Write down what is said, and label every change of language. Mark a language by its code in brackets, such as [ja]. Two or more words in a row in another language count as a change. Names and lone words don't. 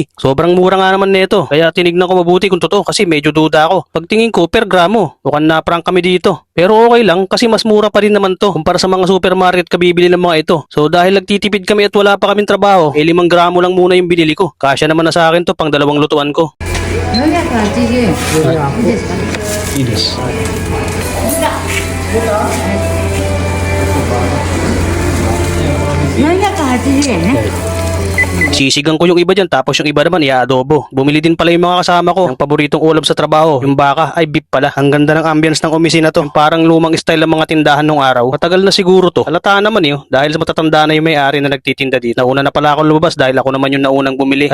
[tl] Sobrang mura nga naman nito. Kaya tinignan ko mabuti kung totoo kasi medyo duda ako. Pagtingin ko per gramo, mukhang na-prank kami dito. Pero okay lang kasi mas mura pa rin naman to kumpara sa mga supermarket kabibili ng mga ito. So dahil nagtitipid kami at wala pa kaming trabaho, 5 gramo lang muna yung binili ko. Kasya naman na sa akin to pang 2 lutuan ko. [ja] 480円。いいですか？いいです。 480円ね。 [tl] Sisigang ko yung iba dyan tapos yung iba naman i-adobo. Bumili din pala yung mga kasama ko ng paboritong ulam sa trabaho. Yung baka ay beef pala. Ang ganda ng ambience ng opisina to. Yung parang lumang style ng mga tindahan nung araw. Matagal na siguro to. Halata naman dahil sa matatanda na yung may-ari na nagtitinda dito. Nauna na pala ako lumabas dahil ako naman yung naunang bumili.